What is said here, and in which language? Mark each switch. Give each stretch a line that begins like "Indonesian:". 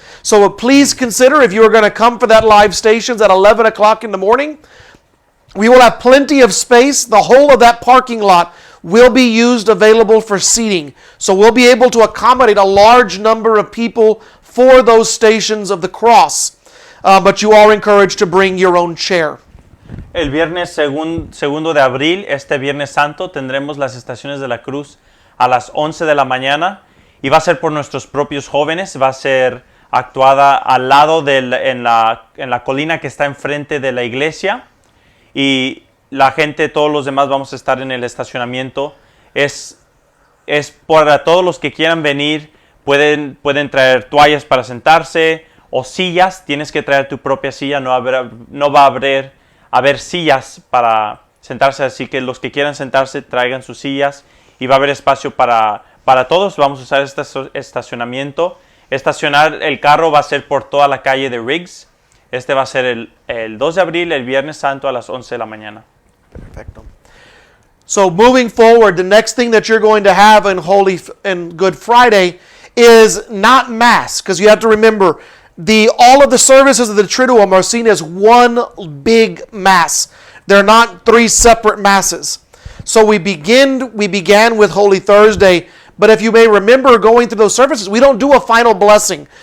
English: So please consider if you are going to come for that live Stations at 11 o'clock in the morning. We will have plenty of space. The whole of that parking lot will be used available for seating. So we'll be able to accommodate a large number of people for those Stations of the Cross. But you are encouraged to bring your own chair.
Spanish: El viernes segundo de abril, este Viernes Santo, tendremos las estaciones de la cruz a las 11 de la mañana y va a ser por nuestros propios jóvenes. Va a ser actuada al lado en la colina que está enfrente de la iglesia y la gente, todos los demás vamos a estar en el estacionamiento. Es para todos los que quieran venir, pueden traer toallas para sentarse o sillas. Tienes que traer tu propia silla, no va a haber sillas para sentarse, así que los que quieran sentarse traigan sus sillas y va a haber espacio para todos. Vamos a usar este estacionamiento. Estacionar el carro va a ser por toda la calle de Riggs. Este va a ser el 2 de abril, el Viernes Santo a las 11 de la mañana. Perfecto.
English: So moving forward, the next thing that you're going to have in Holy and Good Friday is not Mass, because you have to remember all of the services of the Triduum are seen as one big Mass. They're not three separate Masses. So we began with Holy Thursday, but if you may remember going through those services, we don't do a final blessing.